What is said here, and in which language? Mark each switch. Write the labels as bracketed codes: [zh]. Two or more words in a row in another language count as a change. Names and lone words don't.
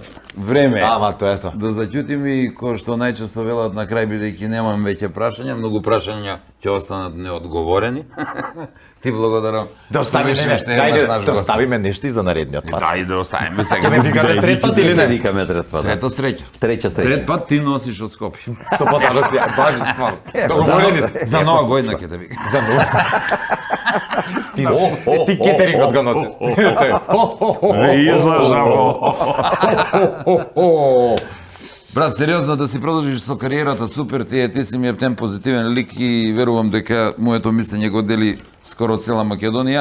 [mk] Време е. Ама тоа е тоа. Да заќутим и кој што најчесто велат на крај, бидејќи немам веќе прашања, многу прашања ќе останат неодговорени. Ти благодарам. Да оставиме Уште нешто, еднаш ајде наш да гост. оставиме нешто и за наредниот пат. Да, и да оставиме сега. Ќе ме викате трет пат или Te не? викаме трет па да. Трета среќа. Treća Трет sreća. пат ти носиш од Скопје. Со подароци, важи ствар. Договорени сте. За нова година ќе те вика. За нова. Ти кетерингот го носиш. Не излажаво. Брат, сериозно да си продолжиш со кариерата, супер ти си ми ептен позитивен лик и верувам дека моето мислење го дели скоро цела Македонија.